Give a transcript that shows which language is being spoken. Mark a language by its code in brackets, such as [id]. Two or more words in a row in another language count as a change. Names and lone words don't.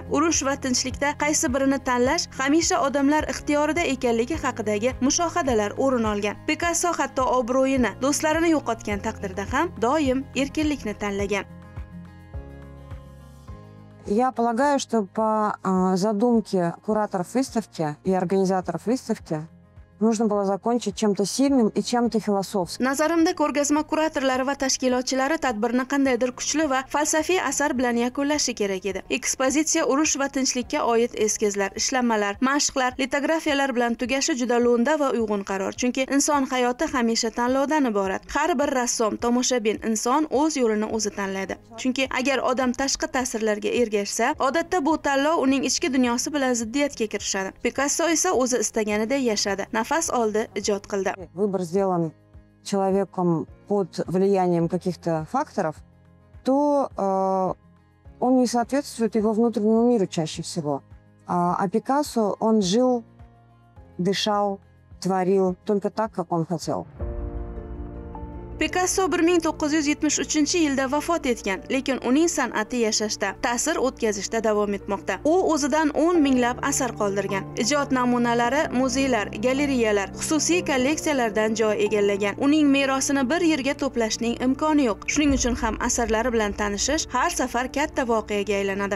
[uz] Urush va tinchlikda qaysi birini tanlash hamisha odamlar ixtiyorida ekanligi haqidagi mushohadalar o'rin olgan. Picasso hatto obro'yini, do'stlarini yo'qotgan taqdirda ham doim erkinlikni tanlagan. [ru] Я полагаю, что по задумке кураторов выставки и организаторов выставки нужно было закончить чем-то сильным и чем-то философским. [uz] Nazarimda ko'rgazma kuratorlari va tashkilotchilari tadbirni qandaydir kuchli va falsafiy asar bilan yakunlashi kerak edi. Ekspozitsiya urush va tinchlikka oid eskizlar, ishlanmalar, mashqlar, litografiyalar bilan tugashi juda lo'nda va uyg'un qaror. Chunki inson hayoti hamisha tanlovdan iborat. Har bir rassom, tomoshabin, inson o'z yo'lini o'zi tanlaydi. Chunki agar odam tashqi ta'sirlarga ergashsa, odatda bu tanlov uning ichki dunyosi bilan ziddiyatga kirishadi. Picasso esa o'zi istaganiday yashadi. Nafas oldi, ijod qildi. [ru] Выбор сделан человеком под влиянием каких-то факторов, то он не соответствует его внутреннему миру чаще всего. А Пикассо, он жил, дышал, творил только так, как он хотел. [uz] Picasso 1973-yilda vafot etgan, lekin uning san'ati yashashda, ta'sir o'tkazishda davom etmoqda. U o'zidan 10 minglab asar qoldirgan. Ijod namunalari muzeylar, galereyalar, xususiy kolleksiyalardan joy egallagan. Uning merosini bir yerga to'plashning imkoni yo'q. Shuning uchun ham asarlari bilan tanishish har safar katta voqeaga aylanadi.